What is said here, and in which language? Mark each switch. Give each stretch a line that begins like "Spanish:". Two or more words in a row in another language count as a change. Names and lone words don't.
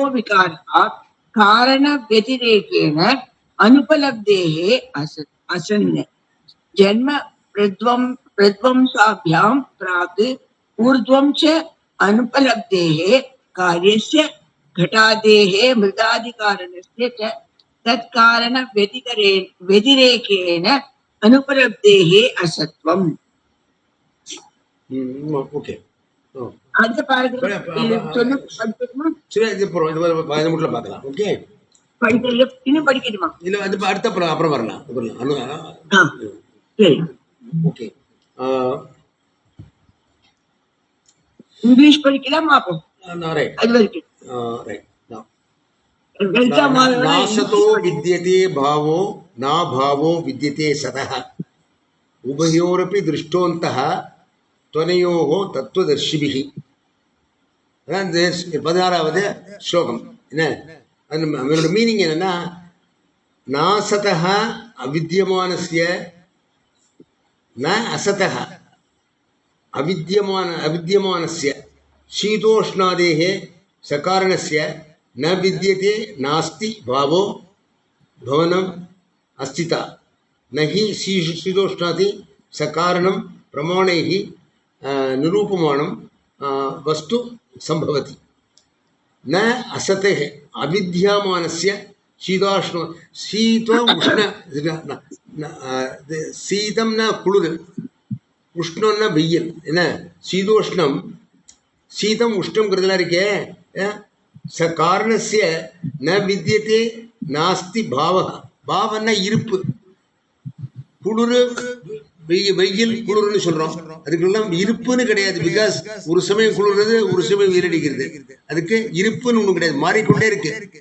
Sanskrit: विकारः कारण व्यतिरेकेण अनुपलब्धेः असन् जन्म प्रध्वंसाभ्यां प्राक् ऊर्ध्वं च अनुपलब्धेः कार्यस्य घटादेः मृदादिकारणस्य च तत्कारण व्यतिरेकेण अनुपलब्धेः असत्वम्.
Tamil: ओके. அடுத்த பாராகிராஃப் பார்க்கலாம். ஓகே, இன்னும் படிக்கணுமா? இல்ல அது அடுத்த அப்புறம் வரலாம். ஓகே, இங்கிலீஷ் படிக்கலாமா? அப்போ அது வரைக்கும்
Sanskrit: नासतो विद्यते भावो ना भावो विद्यते सतः उभयोरपि दृष्टोऽन्तः त्वनयोः तत्त्वदर्शिभिः.
Tamil: அதான் 16வது ஸ்லோகம். என்ன அதனோட மீனிங் என்னன்னா,
Sanskrit: नासतः अविद्यमानस्य न असतः अविद्यमानस्य शीतोष्णादेः सकारणस्य न विद्यते नास्ति भावो भवनम् अस्तिता न हि शीतोष्णादि सकारणं प्रमाणैः निरूपमानं वस्तु संभवति न असतेः अविद्यमानस्य शीतोष्ण शीत उष्ण शीतं न कुळुर उष्णं न வெயில். என்ன शीतोष्णं शीतं उष्णंங்கிறதுலாம் இருக்கே, सकारणस्य न विद्यते नास्ति भावः.
Tamil: பாவன்னா இருப்பு. குளிர் வெயில் குளிர்னு சொல்றோம், அதுக்கெல்லாம் இருப்புன்னு கிடையாது. பிகாஸ் ஒரு சமயம் குளிர்றது, ஒரு சமயம் வெயிலடிக்கிறது. அதுக்கு இருப்புன்னு ஒண்ணு கிடையாது, மாறிக்கொண்டே இருக்கு.